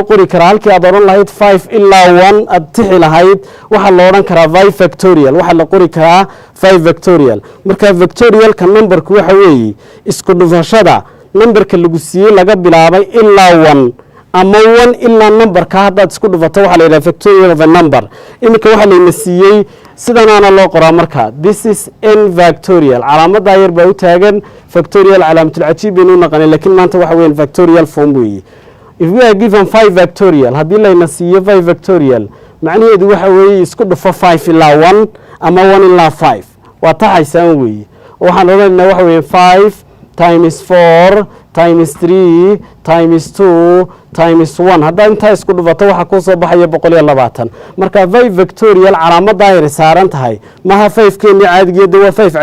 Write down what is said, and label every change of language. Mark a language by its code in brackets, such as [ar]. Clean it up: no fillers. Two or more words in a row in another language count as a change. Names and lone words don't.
[so] qori karaa halkii aad oran lahayd 5 ilaa 1 aad tixi lahayd waxa loo oran karaa 5 factorial waxa la qori karaa 5 factorial marka factorial ka numberku waxa weeye isku dhufashada numberka lagu siiyay laga bilaabay ilaa 1 ama 1 ilaa numberka haddaad isku dhufato waxa la yiraahdaa [en] factorial of a number [so] iminka waxa la siiyay sidanaana loo qoraa marka this [en] is n factorial [so] calaamada yar baa u taagan factorial [ar] علامة العجيب [so] inuu naqanay laakiin maanta waxa weeyaan [en] factorial form [so] weeye [en] if we are given 5 factorial [so] hadii la siiyo 5 factorial macnaheedu waxa weeye isku dhufo 5 ilaa 1 ama 1 ilaa 5 waa taxaysan weeye waxaan oranayna waxa weeye [en] 5 times 4 times 3 times 2 times 1 [so] hadda inta isku dhufato waxa ku soo baxaya 120 marka 5 factorial calaamada ay saaran tahay maha 5 keeni caadigeeda waa 5